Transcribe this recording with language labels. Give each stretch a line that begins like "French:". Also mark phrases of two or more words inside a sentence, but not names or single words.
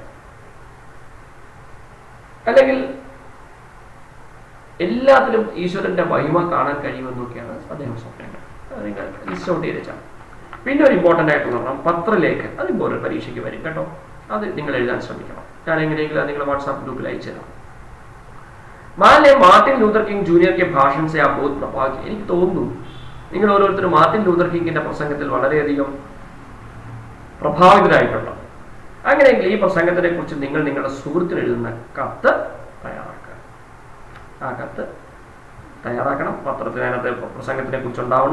Malayalam: അല്ലെങ്കിൽ എല്ലാത്തിലും ഈശ്വരന്റെ മഹിമ കാണാൻ കഴിയുമെന്നൊക്കെയാണ് അദ്ദേഹം സ്വപ്നങ്ങൾ. നിങ്ങൾ
English: list out
Malayalam: ചെയ്ത് വെച്ചാൽ. പിന്നെ ഒരു ഇമ്പോർട്ടൻ്റ് ആയിട്ടുള്ള പറഞ്ഞാൽ പത്രലേഖൻ. അത് ഇമ്പോർട്ടൻ്റ് പരീക്ഷയ്ക്ക് വരും കേട്ടോ. അത് നിങ്ങൾ എഴുതാൻ ശ്രമിക്കണം. ഞാൻ എങ്ങനെയെങ്കിലും അത് നിങ്ങൾ വാട്സാപ്പ് ഗ്രൂപ്പിൽ അയച്ചു തരാം.
Hindi: മാർട്ടിൻ ലൂഥർ കിങ് ജൂനിയർ के भाषण से आप बहुत प्रभावित.
Malayalam: എനിക്ക് തോന്നുന്നു നിങ്ങൾ ഓരോരുത്തരും മാർട്ടിൻ ലൂഥർ കിങ്ങിന്റെ പ്രസംഗത്തിൽ വളരെയധികം പ്രഭാവിതരായിട്ടുണ്ട്. അങ്ങനെയെങ്കിൽ ഈ പ്രസംഗത്തിനെ കുറിച്ച് നിങ്ങൾ നിങ്ങളുടെ സുഹൃത്തിന് എഴുതുന്ന കത്ത് തയ്യാറാക്കുക. ആ കത്ത് തയ്യാറാക്കണം. പത്രത്തിന് അതിനകത്ത് പ്രസംഗത്തിനെ കുറിച്ചുണ്ടാവണം.